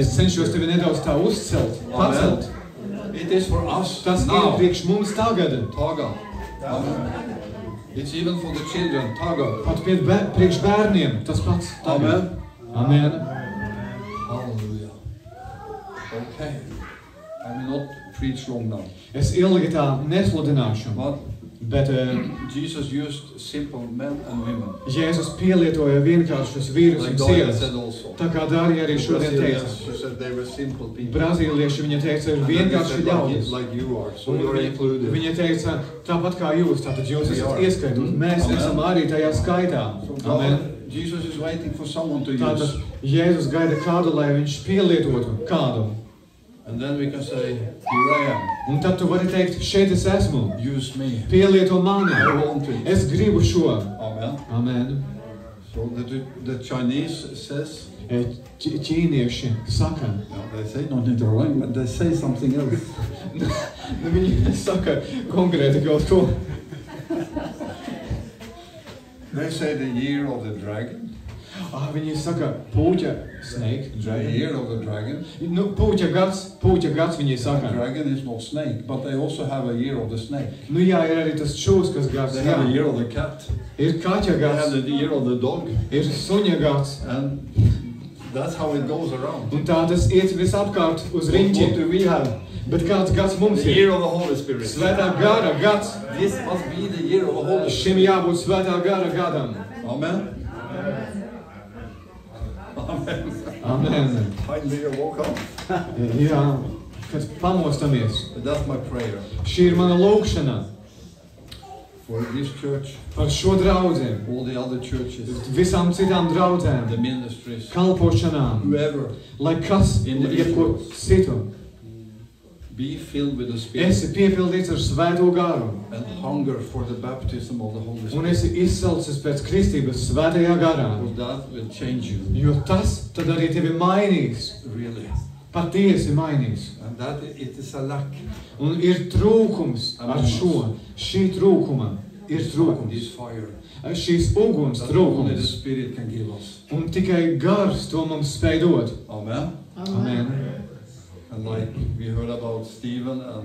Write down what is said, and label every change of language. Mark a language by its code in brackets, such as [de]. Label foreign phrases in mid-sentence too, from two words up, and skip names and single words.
[lv] Es cenšos tevi nedaudz tā uzcelt, pacelt. [en] It is for us [lv] Tas ir [en] now. [lv] priekš mums tagad. Taga. Amen. [en] It's even for the children. [lv] Taga. Pat priekš bērniem tas pats tagad. [en] Amen. [lv] Amen. [en] Hallelujah. Okay. I will not preach long now. [lv] Es ilgi tā nesludināšu, [en] But [lv] bet [en] Jesus used simple men and women. [lv] Jēzus pielietoja vienkāršus vīrus un [en] Like Dorian [lv] sievas. [en] said also. [lv] Tā kā Dārija arī šodien teica. [en] Brazilians, she said they were simple people. [lv] Brazīlieši, viņa teica, ir [en] And then he [lv] vienkārši [en] said, [lv] ļaudis. [en] like you are, so [lv] Un [en] you're included. [lv] viņa teica, tāpat kā jūs, tātad jūs [en] We [lv] esat [en] are. [lv] ieskaitot. Mēs [en] Amen. [lv] esam arī tajā skaitā. [en] So [lv] Amen. [en] God, Jesus is waiting for someone to [lv] Tātad [en] use. [lv] Jēzus gaida kādu, lai viņš pielietotu kādu. [en] And then we can say, here I am. [lv] Un tad tu vari teikt, šeit es esmu. [en] Use me. [lv] Pielieto mani. [en] I want it. [lv] Es gribu šo. [en] Amen. [lv] Amen. [en] So the Chinese says, [lv] Ķīnieši saka, [en] they say not in their language, but they say something else. [lv] viņi saka konkrēti kaut ko. [en] They say the year of the dragon. [lv] Viņi saka, puķa, [en] snake, The dragon. year of the dragon. [lv] Nu, puķa gads viņi [en] The [lv] saka. [en] dragon is not snake, but they also have a year of the snake. [lv] Nu jā, ir arī tas čūskas gads, [en] They have a [lv] jā. [en] year of the cat. [lv] Ir kaķa [en] They have [lv] gads, [en] the year of the dog. [lv] ir suņa gads. [en] And that's how it goes around. [lv] Un tā tas iet visapkārt uz [en] What [lv] riņķi. [en] do we have? [lv] Bet kāds gads mums [en] The [lv] ir? [en] year of the Holy Spirit. [lv] Svētā gara gads. [en] This must be the year of the Holy [lv] Šim [en] Spirit. [lv] jābūt svētā gara gadam. [en] Amen. Amen. [lv] Amen. [en] Finally you woke up. [lv] Jā, kad pamostamies. [en] But that's my prayer [lv] Šī ir mana lūkšana [en] for this church, [lv] par šo draudzēm, [en] all the other churches, [lv] visām citām [en] the [lv] draudzēm, [en] ministries, [lv] kalpošanām, [en] whoever. [lv] lai kas, jebko citu, [en] Be filled with the Spirit [lv] esi piepildīts ar svēto garu [en] and hunger for the baptism of the Holy [lv] un [en] Spirit. [lv] esi izcelcis pēc kristības svētajā garā, [en] Because that will change you, [lv] jo tas tad arī tevi mainīs, [en] really. [lv] patiesi mainīs. [en] And that it is a lack. [lv] Un ir trūkums ar šo, šī trūkuma ir trūkums, [en] This fire [lv] šīs uguns [en] that only the [lv] trūkums, [en] Spirit can give us. [lv] un tikai gars to mums spēj dot. [en] Amen. [lv] Amen. [en] And like we heard about Stephen and